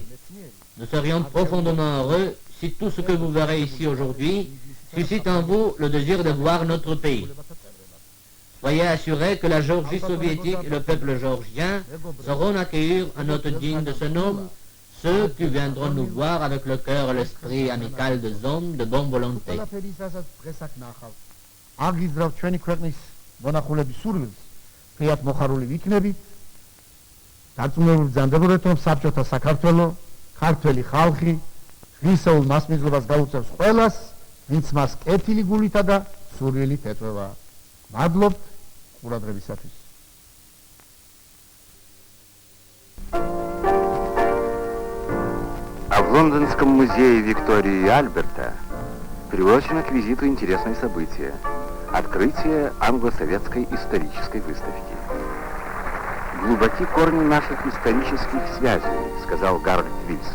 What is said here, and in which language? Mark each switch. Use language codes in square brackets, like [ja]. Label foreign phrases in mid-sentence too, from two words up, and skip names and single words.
[fr] Nous serions profondément heureux si tout ce que vous verrez ici aujourd'hui suscite en vous le désir de voir notre pays. Soyez assurés que la Géorgie soviétique et le peuple géorgien sauront accueillir un hôte digne de ce nom ceux qui viendront nous voir avec le cœur et l'esprit amical des hommes de bonne volonté. [ka] აგიზრავ ჩვენი ქვეყნის მონახულების სურვილს, ფრიად მოხარული ვიქნებით, დარწმუნებული ბრძანდებოდეთ, რომ საბჭოთა საქართველო, ქართველი ხალხი, ღირსეულ მასპინძლობას გაუწევს ყველას, ვინც მას კეთილი გულითა და სურვილით ეტყვევა. მადლობთ ყურადღებისათვის. [ru] А в Лондонском музее Виктории и Альберта приурочено к визиту интересное событие – открытие англо-советской исторической выставки. «Глубоки корни наших исторических связей», – сказал Гарольд Вильсон.